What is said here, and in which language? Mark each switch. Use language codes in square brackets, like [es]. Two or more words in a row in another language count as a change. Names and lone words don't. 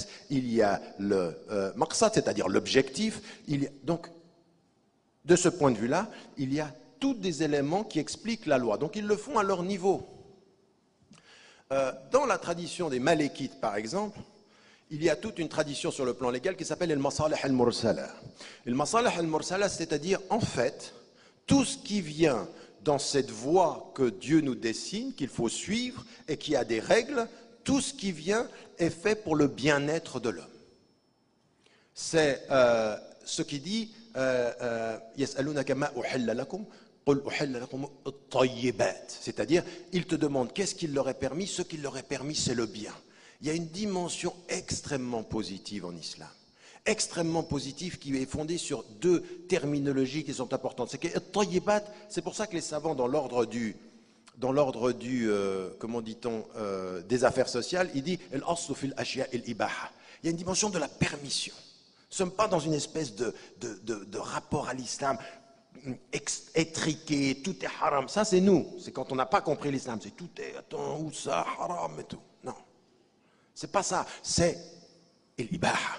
[fr] Il y a le maqsad, c'est-à-dire l'objectif. Donc, de ce point de vue-là, il y a tous des éléments qui expliquent la loi. Donc, ils le font à leur niveau. Dans la tradition des Malékites, par exemple, il y a toute une tradition sur le plan légal qui s'appelle [ar] المصالح المرسلة. المصالح المرسلة, [fr] c'est-à-dire, en fait, tout ce qui vient dans cette voie que Dieu nous dessine, qu'il faut suivre et qui a des règles, tout ce qui vient est fait pour le bien-être de l'homme. C'est ce qui dit c'est-à-dire, il te demande qu'est-ce qu'il leur est permis, ce qu'il leur est permis, c'est le bien. Il y a une dimension extrêmement positive en islam. Extrêmement positif qui est fondé sur 2 terminologies qui sont importantes. C'est que tayyibat, c'est pour ça que les savants dans l'ordre du comment dit-on des affaires sociales, ils disent [ar] الأصل في الأشياء الإباحة. [fr] Il y a une dimension de la permission. Nous ne sommes pas dans une espèce de rapport à l'islam étriqué, tout est haram. Ça c'est nous, c'est quand on n'a pas compris l'islam, c'est tout est attends où ça haram et tout. Non. C'est pas ça, c'est al-ibaha.